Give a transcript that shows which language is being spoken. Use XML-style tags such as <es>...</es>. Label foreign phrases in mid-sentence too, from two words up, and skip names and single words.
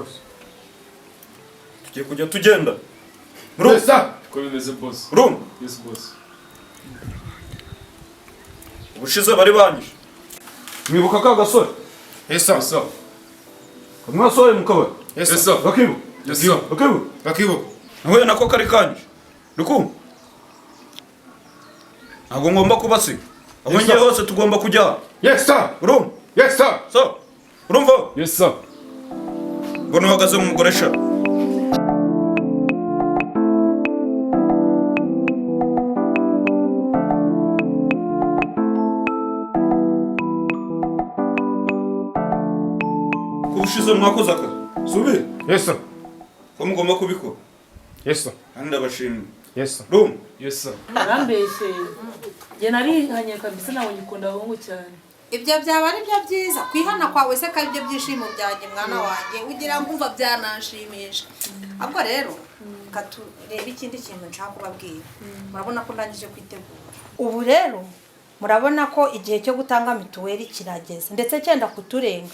<rw>Tugiye kujya tugenda.</rw> <en>Yes sir.</en> <rw>Uko bimeze boss? Rum.</rw> <en>Yes boss.</en> <rw>Ubushize bari banyishe. Mwibuka ka gasore?</rw> <en>Yes sir. Yes sir.</en> <rw>Mwasohoye mu kabari.</rw> <en>Yes Yes sir. sir.</en> <rw>Bakibu.</rw> <en>Yes sir.</en> <rw>Bakibu. Bakibo. Nahuye nako kari kanyishe. Rukumva? Ntabwo ngomba kubasiga. Aho</rw> <en>Yes,</en> <rw>ngiye</rw> <en>sir.</en> <rw>hose tugomba kujya.</rw> <en>Yes sir. Rum. Yes sir. So.</en> <rw>Urumva?</rw> <en>Yes sir.</en> <rw>Ngo uhagaze mu mugore sha. Kubushize mwakoze akazi. Subire.</rw> <en>Yes sir.</en> <rw>Ko mugomba kubikora.</rw> <en>Yes sir.</en> <rw>Kandi ndabashimira.</rw> <en>Yes sir. Rum. Yes sir.</en> <rw>arambeshye njye narihanye kabisa ntabwo ngikunda abahungu cyane. Ibyo byaba ari byo byiza kwihana kwawe se ko ari byo byishimo byanjye mwana wanjye ugira ngo umva byanashimisha. Ahubwo rero katurebe ikindi kintu nshaka kubabwira. Murabona ko ndangije kwitegura. Ubu rero murabona ko igihe cyo gutanga mituweli kirageze ndetse cyenda kuturenga.</rw>